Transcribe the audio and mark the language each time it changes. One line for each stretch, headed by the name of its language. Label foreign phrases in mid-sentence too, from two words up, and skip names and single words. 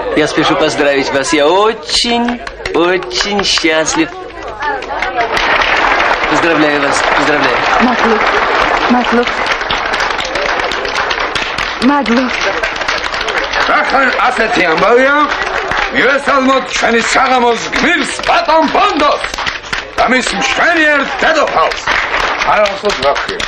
Russian: спешу поздравить вас. Я очень счастлив. Поздравляю вас, поздравляю.
Georgian: მადლობ. ახლა ასეთი ამბავია, მივესალმოთ ჩვენი საღამოს გმირს ბატონ ბონდოს და მის მშვენიერ დედოფალს. არასოდ ვახია.